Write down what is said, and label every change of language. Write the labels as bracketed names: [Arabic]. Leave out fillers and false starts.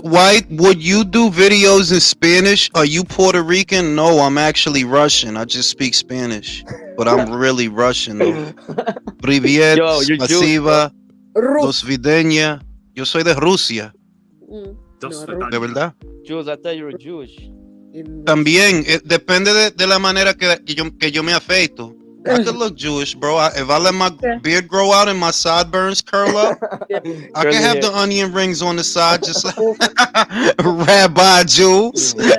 [English] Why would you do videos in Spanish? Are you Puerto Rican? No, I'm actually Russian. I just speak Spanish, but I'm really Russian. Though. [Russian] Привет, [English] Yo, you're [Russian] спасибо, [English] Jewish. [Russian] до свидания. [Spanish] Yo soy de Rusia. De verdad. [English] Jules, I thought you were Jewish. [Spanish] También, depende de la manera que yo me afeito. [English] I could look Jewish, bro. If I let my beard grow out and my sideburns curl up, I can have the onion rings on the side, just like Rabbi Jules.